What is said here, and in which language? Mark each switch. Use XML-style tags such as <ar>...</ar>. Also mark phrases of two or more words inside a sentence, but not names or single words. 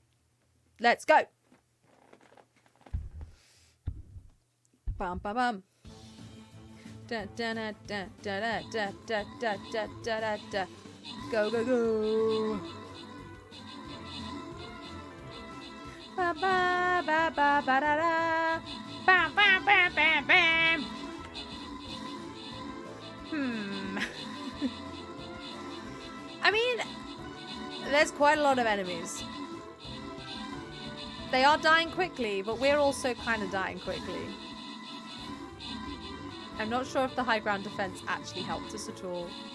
<en>Let's go. Bum, bum, bum. Da, da, da, da, da, da, da, da, da, da, da, da. Go, go, go. Ba, ba, ba, ba, ba, da, da. Bam, bam, bam, bam, bam. I mean, there's quite a lot of enemies. They are dying quickly, but we're also kind of dying quickly. I'm not sure if the high ground defense actually helped us at all.</en>